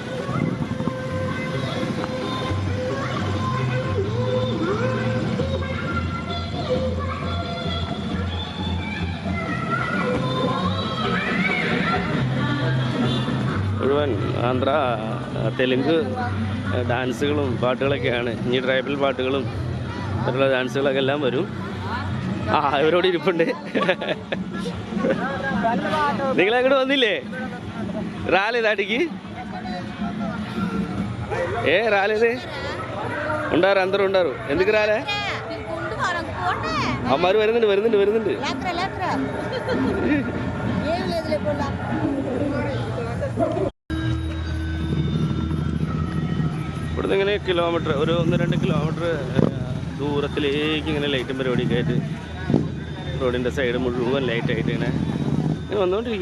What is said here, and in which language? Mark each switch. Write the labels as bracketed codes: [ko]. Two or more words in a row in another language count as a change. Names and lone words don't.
[ml] മുഴുവൻ ആന്ധ്ര തെലുങ്ക് ഡാൻസുകളും പാട്ടുകളൊക്കെയാണ്. ഇനി ട്രൈബൽ പാട്ടുകളും മറ്റുള്ള ഡാൻസുകളൊക്കെ എല്ലാം വരും. ഇവരോട് ഇരിപ്പുണ്ട്. നിങ്ങളങ്ങോട്ട് വന്നില്ലേ రాలేదాటికి? [te] రాలేదే? ఉండారు, అందరూ ఉండారు. ఎందుకు రాలే? [ml] అమ్మారు വരുന്നുണ്ട്. ഇവിടുന്ന് ഇങ്ങനെ കിലോമീറ്റർ ഒരു 1-2 കിലോമീറ്റർ ദൂരത്തിലേക്ക് ഇങ്ങനെ ലൈറ്റും പരിപാടിയൊക്കെ ആയിട്ട് റോഡിൻ്റെ സൈഡ് മുഴുവൻ ലൈറ്റായിട്ട് ഇങ്ങനെ വന്നുകൊണ്ടിരിക്കുക.